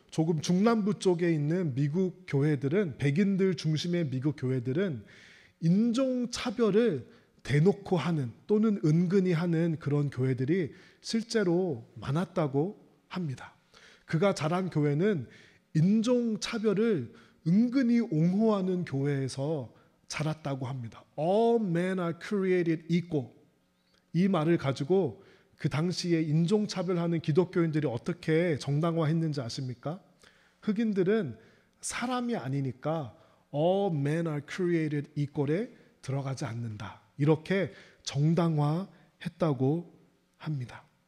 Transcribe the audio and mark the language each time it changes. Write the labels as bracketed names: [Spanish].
[Korean] 조금 중남부 쪽에 있는 미국 교회들은, 백인들 중심의 미국 교회들은 인종차별을 대놓고 하는 또는 은근히 하는 그런 교회들이 실제로 많았다고 합니다. 그가 자란 교회는 인종차별을 은근히 옹호하는 교회에서 자랐다고 합니다. [English] All men are created equal. [Korean] 이 말을 가지고 그 당시에 인종차별하는 기독교인들이 어떻게 정당화했는지 아십니까? 흑인들은 사람이 아니니까 [English] All men are created equal [Korean] 에 들어가지 않는다. 이렇게 정당화했다고 합니다.